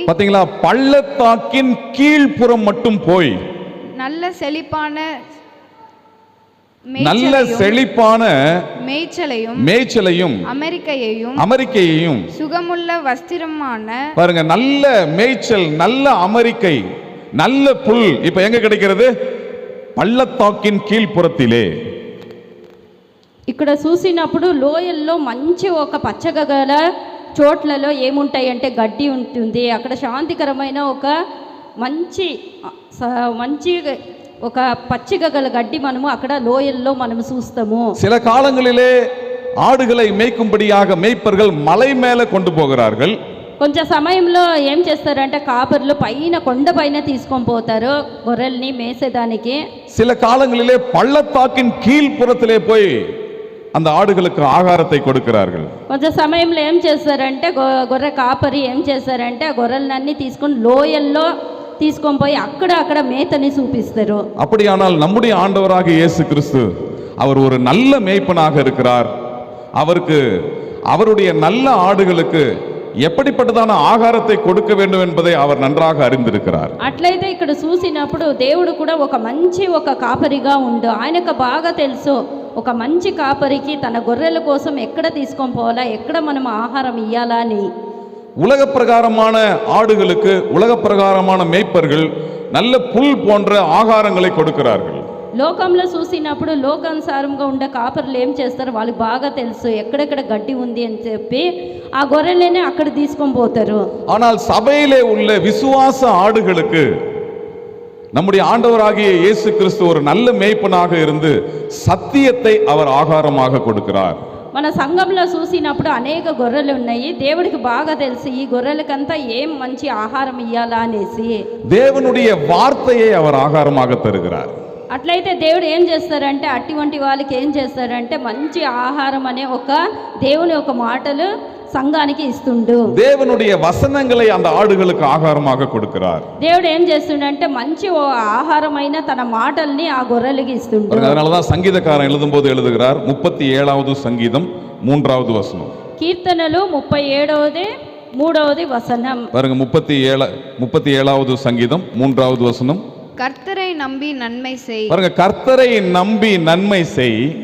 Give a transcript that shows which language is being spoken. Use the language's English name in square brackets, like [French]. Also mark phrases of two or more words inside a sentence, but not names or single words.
[Tamil] பாத்தீங்களா? பள்ளத்தாக்கின் கீழ்ப்புறம் மட்டும் போய் நல்ல செழிப்பான மேய்ச்சலையும் அமெரிக்கையையும் சுகமுள்ள வஸ்திரமான, பாருங்க, நல்ல மேய்ச்சல், நல்ல அமெரிக்கை, நல்ல புல் இப்ப எங்க கிடைக்கிறது? பள்ளத்தாக்கின் கீழ்ப்புறத்திலே. [Telugu] ఇక్కడ చూసినప్పుడు లోయల్లో మంచి ఒక పచ్చగా గల చోట్లలో ఏముంటాయి అంటే గడ్డి ఉంటుంది. అక్కడ శాంతికరమైన ఒక మంచి ఒక పచ్చిక గల గడ్డి మనము అక్కడ లోయల్లో మనము చూస్తాము. [Tamil] சில காலங்களிலே ஆடுகளை மேய்க்கும்படியாக மேய்ப்பர்கள் மலை மேல கொண்டு போகிறார்கள். [Telugu] కొంచెం సమయంలో ఏం చేస్తారంటే కాపర్లు పైన కొండ పైన తీసుకొని పోతారు గొర్రెల్ని మేసేదానికి. [Tamil] சில காலங்களிலே பள்ளத்தாக்கின் கீழ்ப்புறத்திலே போய் அந்த ஆடுகளுக்கு ஆகாரத்தை கொடுக்கிறார்கள். [Telugu] కొంచెం సమయంలో ఏం చేస్తారంటే గొర్రె కాపరి ఏం చేస్తారంటే గొర్రెలన్నీ తీసుకొని లోయల్లో తీసుకొని పోయి అక్కడ మేతని చూపిస్తారు. [Tamil] அப்படியானால் நம்முடைய ஆண்டவராகிய இயேசு கிறிஸ்து அவர் ஒரு நல்ல மேய்ப்பனாக இருக்கிறார். அவருக்கு அவருடைய நல்ல ஆடுகளுக்கு எப்படிப்பட்டதான ஆகாரத்தை கொடுக்க வேண்டும் என்பதை அவர் நன்றாக அறிந்திருக்கிறார். [Telugu] అట్లయితే ఇక్కడ చూసినప్పుడు దేవుడు కూడా ఒక మంచి ఒక కాపరిగా ఉండు. ఆయనకు బాగా తెలుసు ఒక మంచి కాపరికి తన గొర్రెల కోసం ఎక్కడ తీసుకొని పోవాలా, ఎక్కడ మనం ఆహారం ఇయ్యాలా అని. [Tamil] உலக பிரகாரமான ஆடுகளுக்கு உலக பிரகாரமான மேய்ப்பர்கள் நல்ல புல் போன்ற ஆகாரங்களை கொடுக்கிறார்கள். [Telugu] లోకంలో చూసినప్పుడు లోకానుసారంగా ఉండే కాపర్లు ఏం చేస్తారు, వాళ్ళకి బాగా తెలుసు ఎక్కడెక్కడ గడ్డి ఉంది అని చెప్పి ఆ గొర్రెలనే అక్కడ తీసుకొని పోతారు. [Tamil] ஆனால் சபையிலே உள்ள விசுவாச ஆடுகளுக்கு நம்முடைய ஆண்டவராகிய இயேசு கிறிஸ்து ஒரு நல்ல மேய்ப்பனாக இருந்து சத்தியத்தை அவர் ஆகாரமாக கொடுக்கிறார். [Telugu] మన సంఘంలో చూసినప్పుడు అనేక గొర్రెలు ఉన్నాయి. దేవుడికి బాగా తెలుసు ఈ గొర్రెలకంతా ఏం మంచి ఆహారం ఇయ్యాలా అనేసి [Tamil] தேவனுடைய வார்த்தையை அவர் ஆகாரமாக தருகிறார். [Telugu] అట్లయితే దేవుడు ఏం చేస్తారంటే అటువంటి వాళ్ళకి ఏం చేస్తారంటే మంచి ఆహారం అనే ఒక దేవుని ఒక మాటలు సంఘానికి ఇస్తుండు. [Tamil] தேவனுடைய வசனங்களை அந்த ஆடுகளுக்கு ஆகாரமாக கொடுக்கிறார். [Telugu] దేవుడు ఏం చేస్తుండంటే మంచి ఆహారమైన తన మాటల్ని ఆ గొర్రెలకి ఇస్తుండు. [Tamil] அதனால தான் சங்கீதக்காரன் எழுதும்போது எழுதுகிறார் 37வது சங்கீதம் 3வது வசனம். [Telugu] కీర్తనలు 37வது 3வது వచనం. [Tamil] பாருங்க 37வது சங்கீதம் 3வது வசனம். கர்த்தரை நம்பி நன்மை செய். பாருங்க, கர்த்தரை நம்பி நன்மை செய்.